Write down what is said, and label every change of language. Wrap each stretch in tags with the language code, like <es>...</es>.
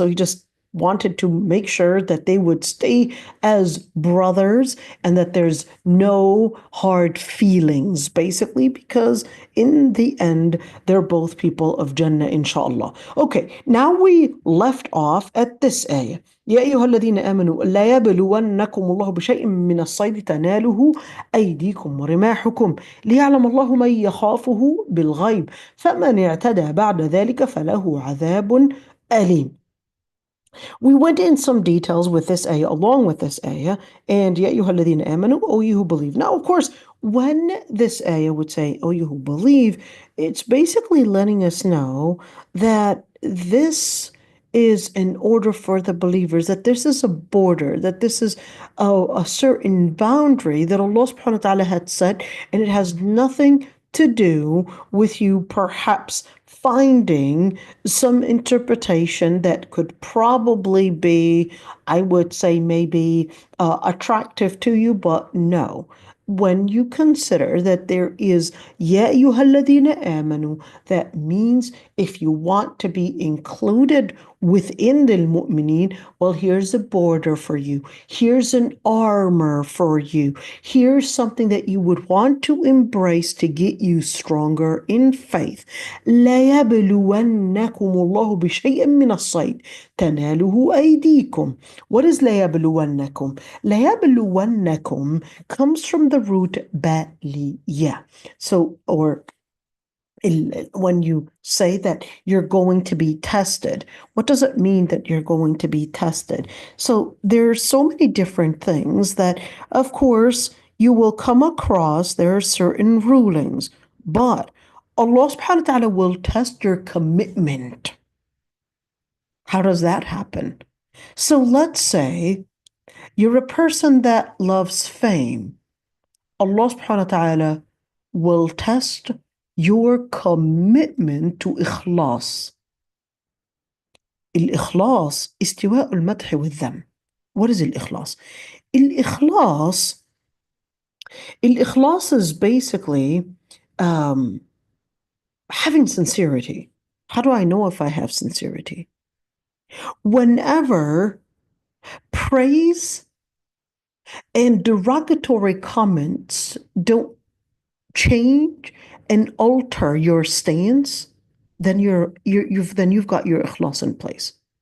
<en>So he just wanted to make sure that they would stay as brothers and that there's no hard feelings, basically, because in the end, they're both people of Jannah, inshallah. Okay, now we left off at this ayah.</en> <ar>يا أيها الذين آمنوا لا يبلونكم الله بشيء من الصيد تناله أيديكم ورماحكم ليعلم الله من يخافه بالغيب فمن اعتدى بعد ذلك فله عذاب أليم.</ar> <en>We went in some details with this ayah, along with this ayah, and يَا أَيُّهَا الَّذِينَ آمَنُوا, O you who believe. Now, of course, when this ayah would say, O you who believe, it's basically letting us know that this is in order for the believers, that this is a border, that this is a certain boundary that Allah subhanahu wa ta'ala had set, and it has nothing to do with you perhaps finding some interpretation that could probably be, I would say, maybe attractive to you, but no. When you consider that there is يَا أَيُّهَا الَّذِينَ آمَنُوا, that means if you want to be included within the mu'mineen, well, here's a border for you. Here's an armor for you. Here's something that you would want to embrace to get you stronger in faith.</en> <ar>لا يبلونكم الله بشيء من الصيد تناله أيديكم.</ar> <en>What is لا يبلونكم? لا يبلونكم comes from the root بَلِيَّ. So, or when you say that you're going to be tested, what does it mean that you're going to be tested? So there's so many different things that, of course, you will come across. There are certain rulings, but Allah subhanahu wa ta'ala will test your commitment. How does that happen? So let's say you're a person that loves fame. Allah subhanahu wa ta'ala will test your commitment to إخلاص.</en> <ar>الإخلاص استواء المدح والذم.</ar> <en>What is الإخلاص? الإخلاص is basically having sincerity. How do I know if I have sincerity? Whenever praise and derogatory comments don't change and alter your stance, then you've got your ikhlas in place.</en>